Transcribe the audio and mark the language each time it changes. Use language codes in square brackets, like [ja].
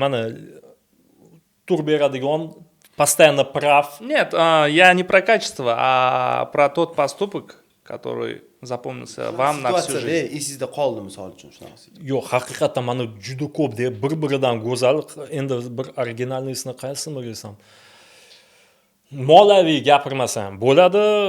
[uz] Mana tur beradigan [ru] постоянно прав. Нет, я не про качество, а про тот поступок, который запомнился вам на всю жизнь. [uz] Esingizda qoldi misol uchun shunaqasi. Yo'q, haqiqatan mana juda ko'p deb bir-biridan go'zal, endi bir originalnisini qaysini desam. Moliyaviy gapirmasam bo'ladi.